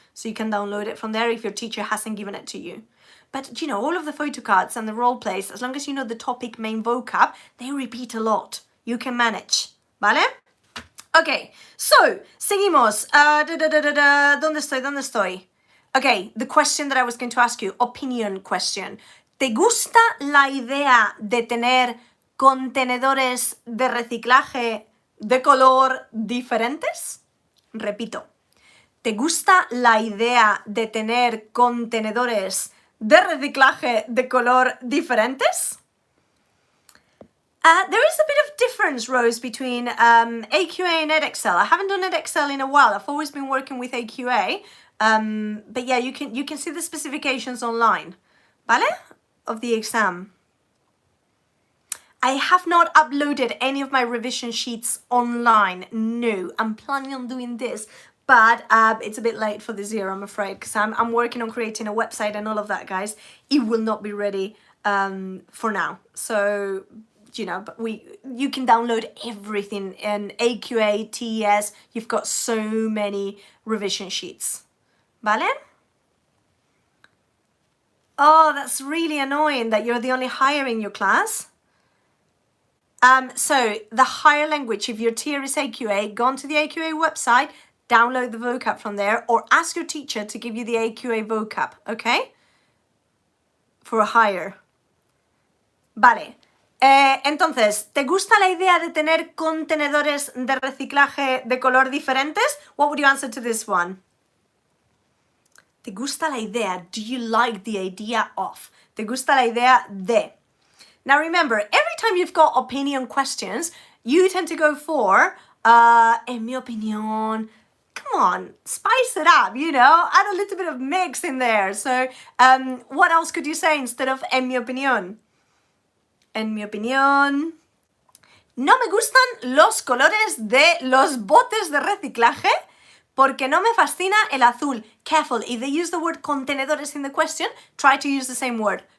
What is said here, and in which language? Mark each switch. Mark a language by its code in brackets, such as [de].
[en] So you can download it from there if your teacher hasn't given it to you. But, you know, all of the photocards and the role plays, as long as you know the topic main vocab, they repeat a lot. You can manage, [es] ¿vale? [en] Okay, so, [es] seguimos. ¿Dónde estoy? [en] Okay, the question that I was going to ask you, opinion question. [es] ¿Te gusta la idea de tener contenedores de reciclaje de color diferentes? Repito. ¿Te gusta la idea de tener contenedores de reciclaje de color diferentes? [en] There is a bit of difference, Rose, between AQA and EdExcel. I haven't done EdExcel in a while. I've always been working with AQA. But yeah, you can see the specifications online, [es] ¿vale? [en] Of the exam. I have not uploaded any of my revision sheets online. No, I'm planning on doing this. But it's a bit late for this year, I'm afraid, because I'm working on creating a website and all of that, guys. It will not be ready for now. So, you know, but you can download everything in AQA, TES. You've got so many revision sheets. [es] ¿Vale? [en] Oh, that's really annoying that you're the only higher in your class. So the higher language, if your tier is AQA, go onto the AQA website, download the vocab from there, or ask your teacher to give you the AQA vocab, okay? For a higher. [es] Vale. Entonces, ¿te gusta la idea de tener contenedores de reciclaje de color diferentes? [en] What would you answer to this one? [es] ¿Te gusta la idea? [en] Do you like the idea of? [es] ¿Te gusta la idea de? [en] Now remember, every time you've got opinion questions, you tend to go for, [es] en mi opinión. [en] Come on, spice it up, you know, add a little bit of mix in there. So, what else could you say instead of [es] en mi opinión? En mi opinión, no me gustan los colores de los botes de reciclaje porque no me fascina el azul. [en] Careful, if they use the word contenedores in the question, try to use the same word.